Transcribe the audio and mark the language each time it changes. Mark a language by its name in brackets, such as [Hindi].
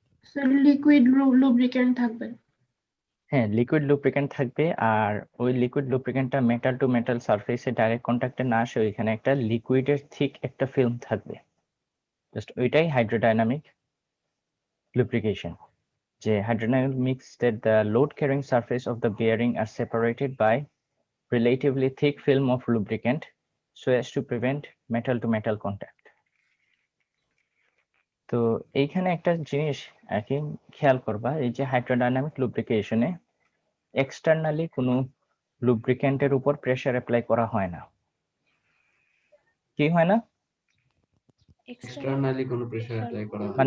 [Bangla] Sir liquid lubricant থাকবে। হ্যাঁ, liquid lubricant থাকবে। আর ওই লিকুইড লুব্রিক্যান্টটা মেটাল টু মেটাল সারফেসে ডাইরেক্ট কন্ট্যাক্টে না আসে, ওইখানে একটা লিকুইডের থিক একটা ফিল্ম থাকবে। জাস্ট ওইটাই হাইড্রোডাইনামিক lubrication. [English] যে hydrodynamic means that the load carrying surface of the bearing are separated by relatively thick film of lubricant so as to prevent metal to metal contact. [Bangla] তো এইখানে একটা জিনিস আর কি খেয়াল করবা, এই যে হাইড্রোডাইনামিক লুব্রিকেশনে এক্সটার্নালি কোনো লুব্রিক্যান্টের উপর প্রেসার অ্যাপ্লাই করা হয় না। কি হয় না? এক্সটার্নালি কোনো প্রেসার অ্যাপ্লাই করা হয়